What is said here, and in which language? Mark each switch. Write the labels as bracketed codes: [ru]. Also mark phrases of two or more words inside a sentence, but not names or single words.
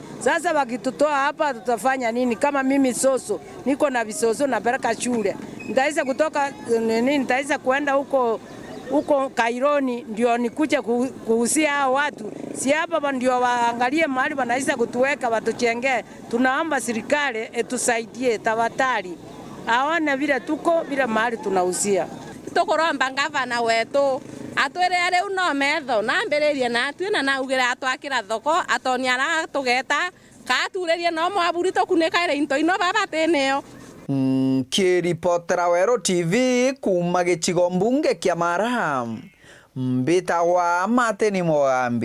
[sw] Sasa wakitutoa hapa tutafanya nini? Kama mimi soso niko na visoso napeleka shule, nitaweza kutoka nini? Nitaweza kuenda huko Kaironi ndio nikuje kuhusia hao watu? Si hapa ndio waangalie mahali wanaweza kutuweka watuchengee. Tunaomba serikali etusaidie tafadhali, aone vile tuko vile mahali tunahusia. [mer] Tukuromba ngavana wetu atwire riu no metho na mbiririe na twina na ugira atwakira thoko atoniara tugeta katurerie no mwaburi tukunika ire into ino baba teneo. Kiripotera Weru TV kuma gicigo mbunge kia Maraham mbitagwa Mati Mugambi.